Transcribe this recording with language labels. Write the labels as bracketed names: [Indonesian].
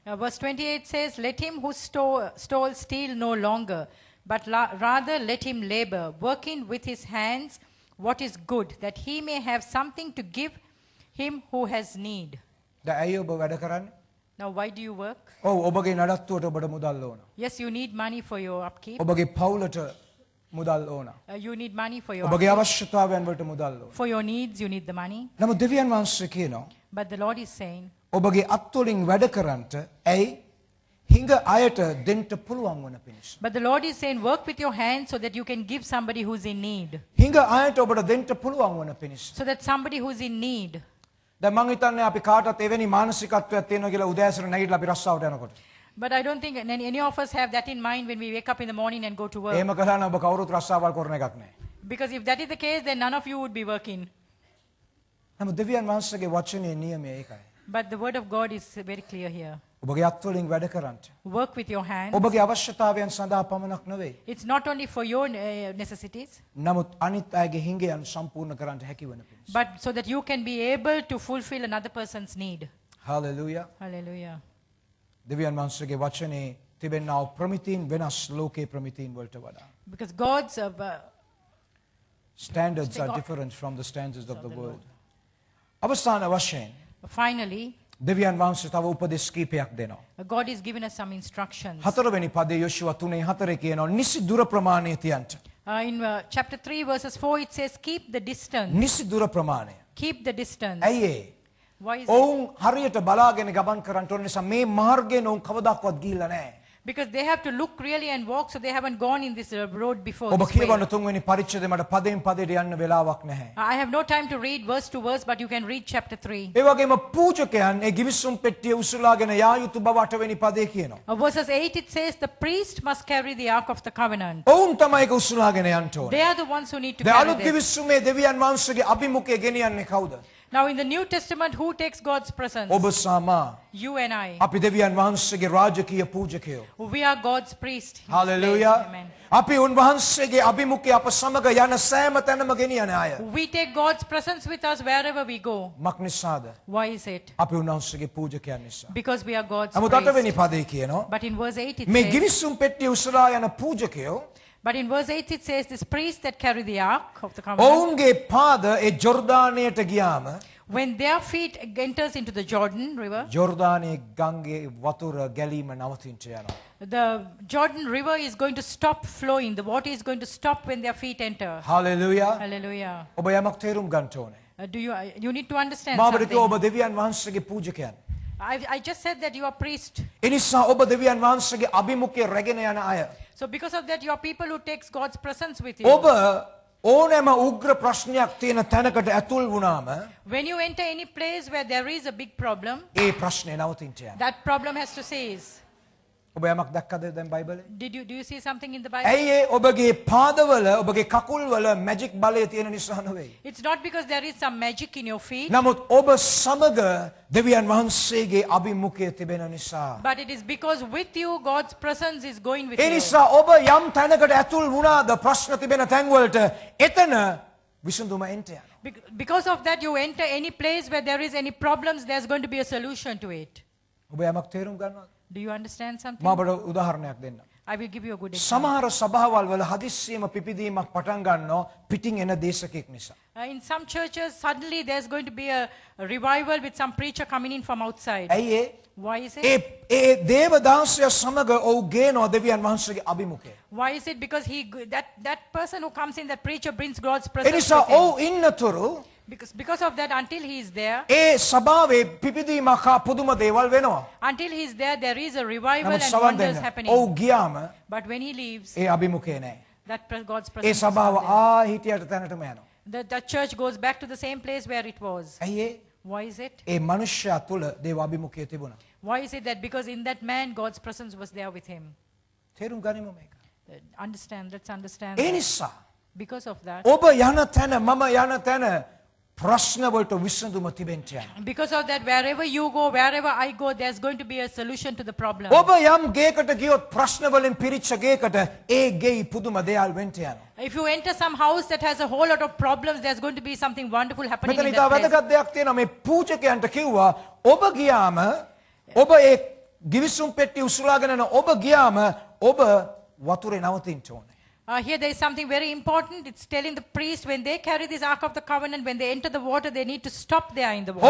[English] Verse 28 says, Let him who stole steal no longer, but rather let him labor, working with his hands what is good, that he may have something to give him who has need. [Sinhala] දැන් ඇයි ඔබ වැඩ කරන්නේ? [English] Now, why do you work? [Sinhala] ඔව් ඔබගේ නඩත්තුවට ඔබට මුදල් ඕන. [English] Yes, you need money for your upkeep. [Sinhala] ඔබගේ පවුලට මුදල් ඕන. [English] You need money for your [Sinhala] ඔබගේ [English] upkeep. [Sinhala] අවශ්‍යතාවයන් වලට මුදල් ඕන. [English] For your needs, you need the money. [Sinhala] නමුත් දෙවියන් වහන්සේ කියනවා [English] But the Lord is saying, [Sinhala] ඔබගේ අත්වලින් වැඩ කරන්නට ඇයි හිඟ අයට දෙන්න පුළුවන් වන පිණිස. [English] but the Lord is saying, work with your hands so that you can give somebody who's in need. [Sinhala] හිඟ අයට ඔබට දෙන්න පුළුවන් වන පිණිස. [English] So that somebody who's in need. [Sinhala] දැන් මං හිතන්නේ අපි කාටත් එවැනි මානසිකත්වයක් තියෙනවා කියලා උදෑසන නැගිටලා අපි රස්සාවට යනකොට. [English] But I don't think any of us have that in mind when we wake up in the morning and go to work. [Sinhala] එහෙම කළා නම් ඔබ කවුරුත් රස්සාවල් කරන එකක් නැහැ. [English] Because if that is the case, then none of you would be working. [Sinhala] නමුත් දෙවියන් වහන්සේගේ වචනේ නියමය ඒකයි. [English] But the word of God is very clear here. [Sinhala] ඔබගේ අත්වලින් වැඩ කරන්නට. [English] Work with your hands. [Sinhala] ඔබගේ අවශ්‍යතාවයන් සඳහා පමණක් නෙවෙයි. [English] It's not only for your necessities, [Sinhala] නමුත් අනිත් අයගේ හිඟයන් සම්පූර්ණ කරන්නට හැකි වෙන පිණිස. [English] but so that you can be able to fulfill another person's need. [Sinhala] Hallelujah. [English] Hallelujah. [Sinhala] දෙවියන් වහන්සේගේ වචනේ තිබෙනා ප්‍රමිතීන් වෙනස් ලෝකේ ප්‍රමිතීන් වලට වඩා. [English] Because God's Standards are different from the standards of the world. [Sinhala] අවසාන වශයෙන් [English] finally, [Sinhala] දෙවියන් වහන්සේ තව උපදෙස් කීපයක් දෙනවා. [English] God is giving us some instructions. [Sinhala] හතරවෙනි පදේ යොෂුවා 3:4 කියනවා නිසි දුර ප්‍රමාණය තියන්ට. [English] In chapter 3, verses 4, it says, keep the distance. [Sinhala] නිසි දුර ප්‍රමාණය. [English] Keep the distance. [Sinhala] ඇයි ඒ? [English] Why is it? [Sinhala] ඔවුන් හරියට බලාගෙන ගමන් කරන්න ඕන නිසා මේ මාර්ගයෙන් ඔවුන් කවදාවත් ගිහිල්ලා නැහැ. [English] Because they have to look really and walk, so they haven't gone in this road before. [Sinhala] ඔබ [English] this way. [Sinhala] කියවන තුන්වෙනි පරිච්ඡේදය මට පදයෙන් පදයට යන්න වෙලාවක් නැහැ. [English] I have no time to read verse to verse, but you can read chapter 3. [Sinhala] ඒ වගේම පූජකයන් ඒ ගිවිසුම් පෙට්ටිය උසුලාගෙන යා යුතු බව 8 වෙනි පදේ කියනවා. [English] Verses 8, it says, the priest must carry the ark of the covenant. [Sinhala] ඔවුන් තමයි ඒක උසුලාගෙන යන්න ඕනේ. [English] They are the ones who need to [Sinhala] දැන් [English] carry [Sinhala] අලුත් [English] this. [Sinhala] ගිවිසුමේ දෙවියන් වහන්සේගේ අභිමුඛය ගෙනියන්නේ කවුද? [English] Now in the New Testament, who takes God's presence? [Sinhala] ඔබ සමා [English] You and I. [Sinhala] අපි දෙවියන් වහන්සේගේ රාජකීය පූජකයෝ. [English] We are God's priest. in this [Sinhala] hallelujah. [English] place. Amen. [Sinhala] අපි උන්වහන්සේගේ අභිමුඛය අප සමග යන සෑම තැනම ගෙනියන අය. [English] We take God's presence with us wherever we go. [Sinhala] මක් නිසාද? [English] Why is it? [Sinhala] අපි උන්වහන්සේගේ පූජකයන් නිසා. [English] Because we are God's [Sinhala] නමුත් 8 වෙනි [English] priest. [Sinhala] පදේ කියනවා [English] But in verse 8 it [Sinhala] මේ [English] says, [Sinhala] ගිවිසුම් පෙට්ටිය උසලා යන පූජකයෝ [English] but in verse 8 it says, this priest that carry the ark of the covenant, [Sinhala] ඔවුන්ගේ පාද ඒ ජෝර්දානයට ගියාම [English] when their feet enters into the Jordan river, [Sinhala] ජෝර්දානයේ ගංගේ වතුර ගැලීම නවතින්න යනවා. [English] the Jordan river is going to stop flowing. The water is going to stop when their feet enter. [Sinhala] Hallelujah. [English] Hallelujah. [Sinhala] ඔබ යමක් තේරුම් ගන්න ඕනේ. [English] You need to understand [Sinhala] මාබට කිව්වා [English] something. [Sinhala] ඔබ දෙවියන් වහන්සේගේ පූජකයන්. [English] I just said that you are priest. [Sinhala] ඒ නිසා ඔබ දෙවියන් වහන්සේගේ අභිමුඛය රැගෙන යන අය. [English] So because of that, you are people who takes God's presence with you. [Sinhala] ඔබ ඕනෑම උග්‍ර ප්‍රශ්නයක් තියෙන තැනකට ඇතුල් වුණාම [English] When you enter any place where there is a big problem, [Sinhala] ඒ ප්‍රශ්නේ නවතින්න යනවා. [English] that problem has to cease. [Sinhala] ඔබ යමක් දැක්කද දැන් බයිබලේ? [English] Do you see something in the Bible? [Sinhala] ඇයි ඒ ඔබගේ පාදවල ඔබගේ කකුල්වල මැජික් බලය තියෙන නිසා නෙවෙයි. [English] It's not because there is some magic in your feet, [Sinhala] නමුත් ඔබ සමග දෙවියන් වහන්සේගේ අභිමුඛය තිබෙන නිසා. [English] but it is because with you, God's presence is going with [Sinhala] A [English] you. [Sinhala] නිසා ඔබ යම් තැනකට ඇතුල් වුණාද ප්‍රශ්න තිබෙන තැන්වලට එතන විසඳුම එන්න යනවා. [English] Because of that, you enter any place where there is any problems, there's going to be a solution to it. [Sinhala] ඔබ යමක් තේරුම් ගන්නවද? [English] Do you understand something? [Sinhala] මම ඔබට උදාහරණයක් දෙන්නම්. [English] I will give you a good example. [Sinhala] සමහර සභාවල් වල හදිස්සියම පිපිදීමක් පටන් ගන්නවා පිටින් එන දේශකෙක් නිසා. [English] In some churches, suddenly there's going to be a revival with some preacher coming in from outside. [Sinhala] ඇයි ඒ? [English] Why is it? [Sinhala] ඒ දේවදාසය සමග ඔව් ගේනවා දෙවියන් වහන්සේගේ අභිමුඛය. [English] Why is it? Because that person who comes in, that preacher brings God's [Sinhala] A [English] presence [Sinhala] නිසා [English] with him. [Sinhala] ඔව් ඉන්නතුරු [English] Because of that, until he is there, [Sinhala] ඒ සභාවේ පිපිදීමක් හා පුදුම දේවල් වෙනවා. [English] until he is there is a revival [Sinhala] නමුත් සවන් [English] wonders [Sinhala] දෙන්න. [English] happening. [Sinhala] ඔව් ගියාම [English] But when he leaves, [Sinhala] ඒ අභිමුඛය නැහැ. [English] God's [Sinhala] ඒ [English] presence is [Sinhala] සභාව [English] not [Sinhala] ආ හිටියට තැනටම යනවා. [English] there. The church goes back to the same place where it was. [Sinhala] ඇයි ඒ? [English] Why is it? [Sinhala] ඒ මනුෂ්‍යයා තුල දේව අභිමුඛය තිබුණා. [English] Why is it that because in that man, God's presence was there with him? [Sinhala] තේරුම් ගනිමු මේක. [English] Let's understand [Sinhala] A [English] that. [Sinhala] නිසා [English] Because of that, [Sinhala] ඔබ යන තැන මම යන තැන ප්‍රශ්න වලට විසඳුම තිබෙන්න යනවා. [English] because of that, wherever you go, wherever I go, there's going to be a solution to the problem. [Sinhala] ඔබ යම් ගේකට ගියොත් ප්‍රශ්න වලින් පිරිච්ච ගේකට ඒ ගෙයි පුදුම දේවල් වෙන්න යනවා. [English] If you enter some house that has a whole lot of problems, there's going to be something wonderful happening [Sinhala] මෙතන [English] in [Sinhala] ඉතා [English] that place. [Sinhala] වැදගත් දෙයක් තියෙනවා මේ පූජකයන්ට කිව්වා ඔබ ගියාම ඔබ ඒ ගිවිසුම් පෙට්ටිය උසුලාගෙන යන ඔබ ගියාම ඔබ වතුරේ නවතින්න ඕනේ. [English] Here there is something very important. It's telling the priest when they carry this Ark of the Covenant, when they enter the water, they need to stop there in the water.